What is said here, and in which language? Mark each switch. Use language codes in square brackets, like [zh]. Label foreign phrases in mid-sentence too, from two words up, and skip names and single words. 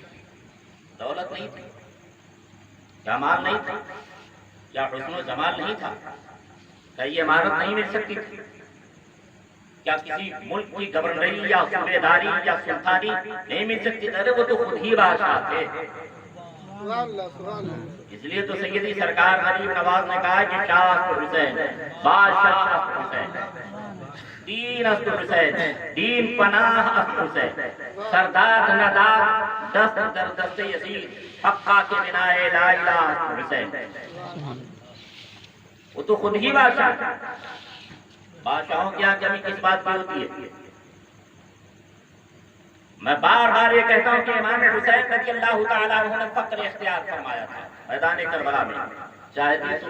[ur] دولت نہیں تھی، کیا مال نہیں تھا، کیا حسن و جمال نہیں تھا، کیا یہ عمارت نہیں مل سکتی تھی، کیا کسی ملک کی گورنری یا صوبے داری یا سلطانی نہیں مل سکتی؟ ارے وہ تو خود ہی بادشاہ تھے۔ اس لیے تو سیدی سرکار غریب نواز نے کہا کہ [fa] شاہ حسین بادشاہ حسین، دین است حسین، دین پناہ است حسین، سردار ندار دست در دست یزید، حقا کے بنا لا الہ است حسین۔ [ur] وہ تو خود ہی بادشاہ تھا۔ بادشاہوں کی یہاں کمی کس بات کی ہوتی ہے؟ میں بار بار یہ کہتا ہوں کہ امام حسین رضی اللہ تعالیٰ عنہ نے فقر اختیار فرمایا تھا میدان کربلا میں، چاہتے تو